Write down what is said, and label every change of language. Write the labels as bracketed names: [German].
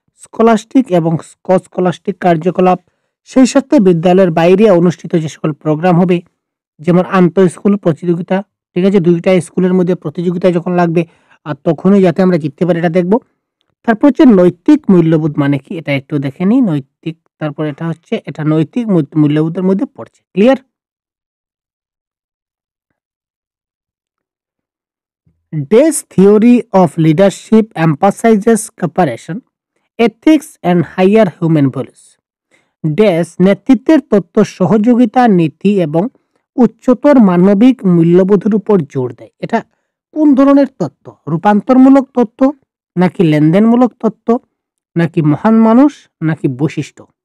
[Bangla] Scholastic এবং scholastic কার্যকলাপ, সেই সাথে বিদ্যালয়ের বাইরে অনুষ্ঠিত যে সকল প্রোগ্রাম হবে যেমন আন্তঃ স্কুল প্রতিযোগিতা, ঠিক আছে, দুইটা স্কুলের মধ্যে প্রতিযোগিতা যখন লাগবে আর তখনই যাতে আমরা জিততে পারি এটা দেখব। তারপর হচ্ছে নৈতিক মূল্যবোধ মানে কি এটা একটু দেখে নিই। নৈতিক, তারপর এটা হচ্ছে এটা নৈতিক মূল্যবোধের মধ্যে পড়ছে। Clear? [English] Day's theory of leadership emphasizes cooperation, ethics and higher human values. [Bangla] Dash নেতৃত্বের তত্ত্ব সহযোগিতা, নীতি এবং উচ্চতর মানবিক মূল্যবোধের উপর জোর দেয়। এটা কোন ধরনের তত্ত্ব? রূপান্তরমূলক তত্ত্ব, নাকি লেনদেনমূলক তত্ত্ব, নাকি মহান মানুষ, নাকি বৈশিষ্ট্য?